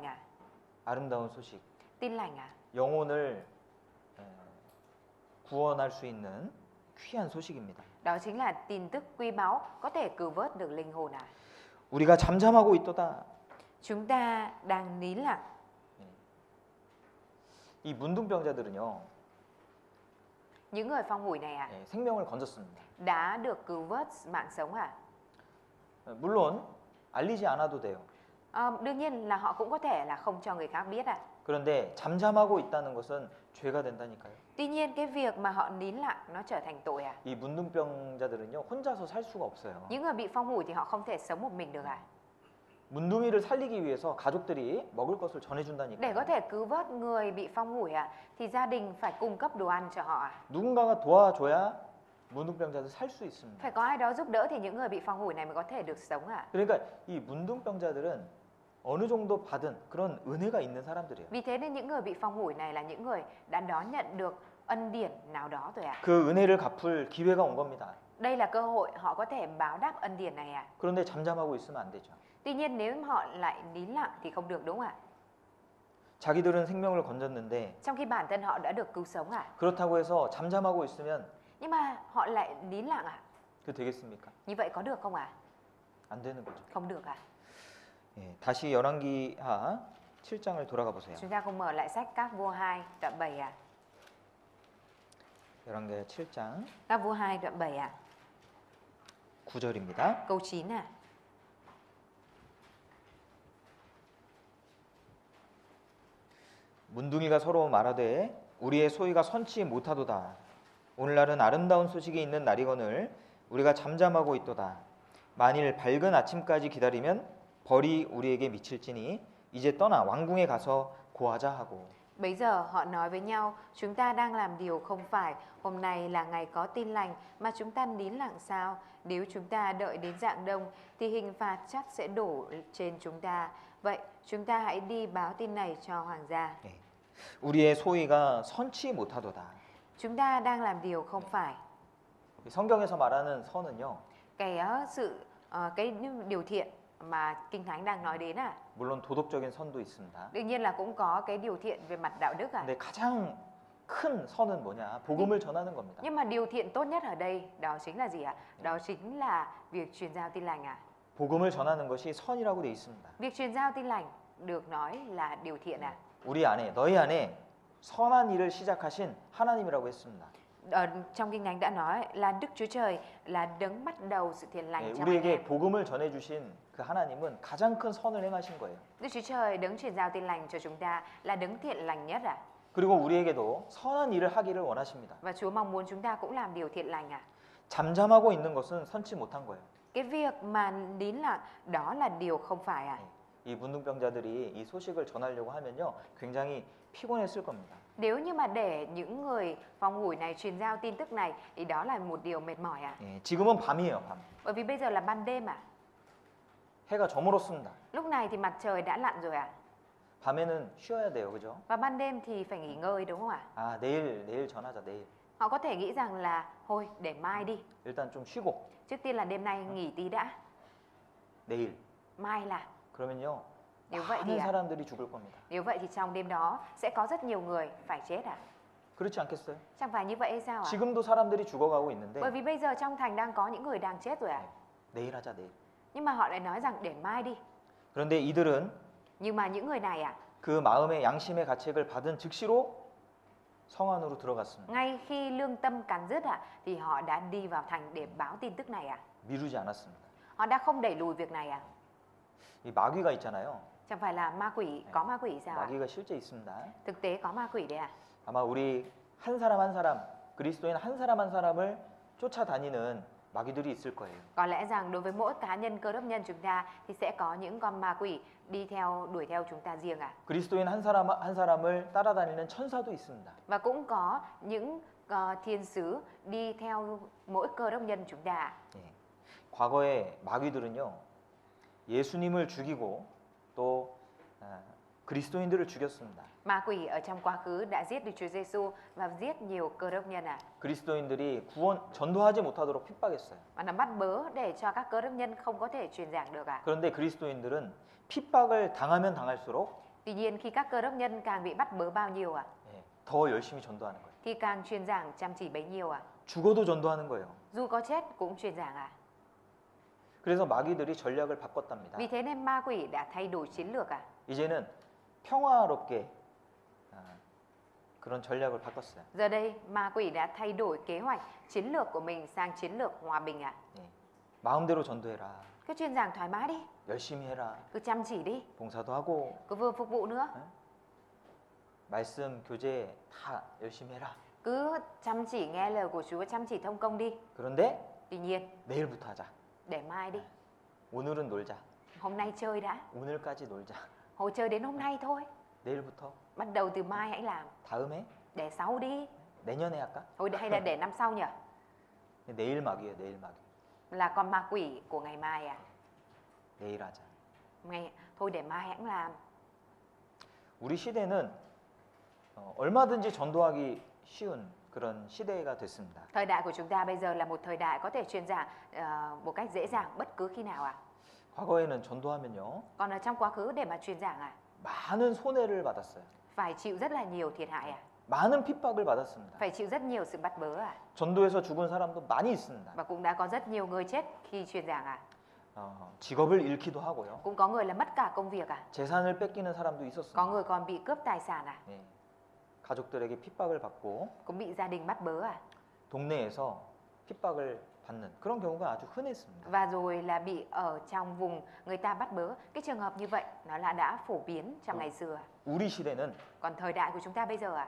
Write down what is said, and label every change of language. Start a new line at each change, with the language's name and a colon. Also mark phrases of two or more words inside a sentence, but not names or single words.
Korean: 아름다운 소식.
Vietnamese: Tin lành
Korean: 영혼을 구원할 수 있는 귀한 소식입니다.
Vietnamese: Đó chính là tin tức quý báu có thể cứu vớt được linh hồn
Korean: 우리가 잠잠하고 있도다.
Vietnamese: Chúng ta đang nín lặng.
Korean: 이 문둥병자들은요.
Vietnamese: Những người phong hủi này
Korean: 생명을 건졌습니다.
Vietnamese: đã được cứu vớt mạng sống
Korean: 물론 알리지 않아도 돼요.
Vietnamese: Đương nhiên là họ cũng có thể là không cho người khác biết
Korean: 그런데 잠잠하고 있다는 것은 죄가 된다니까요.
Vietnamese: Tuy nhiên cái việc mà họ nín lặng nó trở thành tội
Korean: 이 문둥병자들은요 혼자서 살 수가 없어요.
Vietnamese: Những người bị phong hủi thì họ không thể sống một mình được
Korean: 문둥이를 살리기 위해서 가족들이 먹을 것을
Vietnamese: Để có
Korean: 전해준다니까요.
Vietnamese: thể cứu vớt người bị phong hủi thì gia đình phải cung cấp đồ ăn cho họ
Korean: 누군가가 도와줘야 문둥병자들 살 수 있습니다.
Vietnamese: Phải có ai đó giúp đỡ thì những người bị phong hủi này mới có thể được sống
Korean: 그러니까 이 문둥병자들은 어느 정도 받은 그런 은혜가 있는 사람들이에요.
Vietnamese: Vì thế nên những người bị phong hủi này là những người đã đón nhận được ân điển nào đó rồi
Korean: 그 은혜를 갚을 기회가 온 겁니다.
Vietnamese: Đây là cơ hội họ có thể báo đáp ân điển này
Korean: 그런데 잠잠하고 있으면 안 되죠.
Vietnamese: Tuy nhiên nếu họ lại nín lặng thì không được đúng không
Korean: 자기들은 생명을 건졌는데
Vietnamese: Trong khi bản thân họ đã được cứu sống
Korean: 그렇다고 해서 잠잠하고 있으면
Vietnamese: Nhưng mà họ lại nín lặng
Korean: 그 되겠습니까?
Vietnamese: Như vậy có được không
Korean: 안 되는 거죠.
Vietnamese: Không được
Korean: 예, 다시 열왕기하 7장을 돌아가 보세요.
Vietnamese: Chúng ta cùng mở lại sách Các vua 2 đoạn 7
Korean: 열왕기하 7장
Vietnamese: Các vua 2 đoạn 7
Korean: 9절입니다.
Vietnamese: Câu 9
Korean: 문둥이가 서로 말하되 우리의 소위가 선치 못하도다. 오늘날은 아름다운 소식이 있는 날이거늘 우리가 잠잠하고 있도다. 만일 밝은 아침까지 기다리면 벌이 우리에게 미칠지니 이제 떠나 왕궁에 가서 고하자 하고.
Vietnamese: Bấy giờ họ nói với nhau, chúng ta đang làm điều không phải, hôm nay là ngày có tin lành mà chúng ta nín lặng sao? Nếu chúng ta đợi đến rạng đông thì hình phạt chắc sẽ đổ trên chúng ta. Vậy chúng ta hãy đi báo tin này cho hoàng gia.
Korean: 예. 우리의 소위가 선치 못하도다.
Vietnamese: Chúng ta đang làm điều không phải.
Korean: 성경에서 말하는 선은요.
Vietnamese: Cái điều thiện mà Kinh Thánh đang nói đến
Korean: 물론 도덕적인 선도 있습니다.
Vietnamese: đương nhiên là cũng có cái điều thiện về mặt đạo đức
Korean: 근데 가장 큰 선은 뭐냐? 복음을 전하는 겁니다.
Vietnamese: Nhưng mà điều thiện tốt nhất ở đây đó chính là gì ạ? Đó chính là việc truyền giao tin lành
Korean: 복음을 전하는 것이 선이라고 돼 있습니다.
Vietnamese: Việc truyền giao tin lành được nói là điều thiện
Korean: 우리 안에 너희 안에 선한 일을 시작하신 하나님이라고 했습니다.
Vietnamese: Ở trong Kinh Thánh đã nói là Đức Chúa Trời là đấng bắt đầu sự thiện lành trong anh
Korean: 우리에게
Vietnamese: em.
Korean: 복음을 전해 주신 그 하나님은 가장 큰 선을 행하신 거예요.
Vietnamese: Đức Chúa Trời đấng truyền giao tin lành cho chúng ta là đấng thiện lành nhất
Korean: 그리고 우리에게도 선한 일을 하기를 원하십니다.
Vietnamese: Và Chúa mong muốn chúng ta cũng làm điều thiện lành
Korean: 잠잠하고 있는 것은 선치 못한 거예요.
Vietnamese: Cái việc mà nín lặng đó là điều không phải
Korean: 이 문둥병자들이 이 소식을 전하려고 하면요, 굉장히 피곤했을 겁니다.
Vietnamese: Nếu như mà để những người phòng ngủi này truyền giao tin tức này thì đó là một điều mệt mỏi
Korean: 예, 지금은 밤이에요, 밤.
Vietnamese: Bởi vì bây giờ là ban đêm
Korean: 해가 저물었습니다.
Vietnamese: Lúc này thì mặt trời đã lặn rồi
Korean: 밤에는 쉬어야 돼요, 그죠?
Vietnamese: Và ban đêm thì phải nghỉ ngơi đúng không
Korean: 아, 내일 전하자, 내일.
Vietnamese: Họ có thể nghĩ rằng là thôi để mai đi.
Korean: 일단 좀 쉬고
Vietnamese: Trước tiên là đêm nay nghỉ tí đã.
Korean: 내일.
Vietnamese: Mai là.
Korean: 그러면요,
Vietnamese: Nếu vậy
Korean: 많은
Vietnamese: thì
Korean: 사람들이 죽을 겁니다.
Vietnamese: Nếu vậy thì trong đêm đó sẽ có rất nhiều người phải chết
Korean: 그렇지 않겠어요?
Vietnamese: Chẳng phải như vậy hay sao
Korean: 지금도 사람들이 죽어가고 있는데
Vietnamese: Bởi vì bây giờ trong thành đang có những người đang chết rồi
Korean: 내일 하자, 내일.
Vietnamese: Nhưng mà họ lại nói rằng để mai đi.
Korean: 그런데 이들은
Vietnamese: Nhưng mà những người này
Korean: 그 마음의 양심의 가책을 받은 즉시로 성 안으로 들어갔습니다.
Vietnamese: ngay khi lương tâm cắn rứt thì họ đã đi vào thành để báo tin tức này
Korean: 미루지 않았습니다.
Vietnamese: Họ đã không đẩy lùi việc này
Korean: 이 마귀가 있잖아요.
Vietnamese: Chẳng phải là ma quỷ, có ma quỷ sao
Korean: 마귀가 실제 있습니다.
Vietnamese: Thực tế có ma quỷ đấy
Korean: 아마 우리 한 사람 한 사람, 그리스도인 한 사람 한 사람을 쫓아다니는 마귀들이 있을 거예요.
Vietnamese: Có lẽ rằng đối với mỗi cá nhân cơ đốc nhân chúng ta thì sẽ có những con ma quỷ đuổi theo chúng ta riêng
Korean: 그리스도인 한 사람 한 사람을 따라다니는 천사도 있습니다.
Vietnamese: Và cũng có những thiên sứ đi theo mỗi cơ đốc nhân chúng ta
Korean: 예. 과거에 마귀들은요, 예수님을 죽이고 또 그리스도인들을 죽였습니다.
Vietnamese: Ma quỷ ở trong quá khứ đã giết Đức Chúa Giêsu và giết nhiều cơ đốc nhân
Korean: 그리스도인들이 전도하지 못하도록 핍박했어요.
Vietnamese: Và nó bắt bớ để cho các cơ đốc nhân không có thể truyền giảng được
Korean: 그런데 그리스도인들은 핍박을 당하면 당할수록
Vietnamese: Tuy nhiên khi các cơ đốc nhân càng bị bắt bớ bao nhiêu
Korean: 더 열심히 전도하는 거예요.
Vietnamese: thì càng truyền giảng chăm chỉ bấy nhiêu
Korean: 죽어도 전도하는 거예요.
Vietnamese: Dù có chết cũng truyền giảng
Korean: 그래서 마귀들이 전략을 바꿨답니다.
Vietnamese: Vì thế nên ma quỷ đã thay đổi chiến lược
Korean: 이제는 평화롭게 그런 전략을 바꿨어요.
Vietnamese: Giờ đây ma quỷ đã thay đổi kế hoạch chiến lược của mình sang chiến lược hòa bình
Korean: 예. 마음대로 전도해라.
Vietnamese: Cứ truyền giảng thoải mái đi,
Korean: 열심히 해라.
Vietnamese: cứ chăm chỉ đi,
Korean: 봉사도 하고
Vietnamese: cứ vừa phục vụ nữa,
Korean: 말씀 교제 다 열심히 해라.
Vietnamese: cứ chăm chỉ nghe lời của Chúa, chăm chỉ thông công đi.
Korean: 그런데
Vietnamese: Tuy nhiên
Korean: 내일부터 하자.
Vietnamese: để mai đi,
Korean: 오늘은 놀자.
Vietnamese: hôm nay chơi đã,
Korean: 오늘까지 놀자.
Vietnamese: hồi chơi đến hôm nay thôi,
Korean: 내일부터
Vietnamese: bắt đầu từ mai hãy làm,
Korean: 다음에
Vietnamese: để sau đi,
Korean: 내년에 할까?
Vietnamese: hay là để năm sau nhỉ?
Korean: 내일 마귀예요, 내일 마귀.
Vietnamese: Là con ma quỷ của ngày mai
Korean: 내일 하자.
Vietnamese: thôi để mai hãy làm.
Korean: 우리 시대는 얼마든지 전도하기 쉬운 그런 시대가 됐습니다.
Vietnamese: Thời đại của chúng ta bây giờ là một thời đại có thể truyền giảng một cách dễ dàng bất cứ khi nào
Korean: 과거에는 전도하면요,
Vietnamese: Còn ở trong quá khứ để mà truyền giảng
Korean: 많은 손해를 받았어요.
Vietnamese: phải chịu rất là nhiều thiệt hại
Korean: 많은 핍박을 받았습니다.
Vietnamese: phải chịu rất nhiều sự bắt bớ
Korean: 전도에서 죽은 사람도 많이 있습니다.
Vietnamese: Và cũng đã có rất nhiều người chết khi truyền giảng
Korean: 직업을 잃기도 하고요.
Vietnamese: Cũng có người là mất cả công việc
Korean: 재산을 뺏기는 사람도 있었습니다.
Vietnamese: Có người còn bị cướp tài sản
Korean: 예, 가족들에게 핍박을 받고
Vietnamese: cũng bị gia đình bắt bớ
Korean: 동네에서 핍박을 받는 그런 경우가 아주 흔했습니다.
Vietnamese: Và rồi là bị ở trong vùng người ta bắt bớ. Cái trường hợp như vậy nó là đã phổ biến trong ngày xưa.
Korean: 우리 시대는
Vietnamese: Còn thời đại của chúng ta bây giờ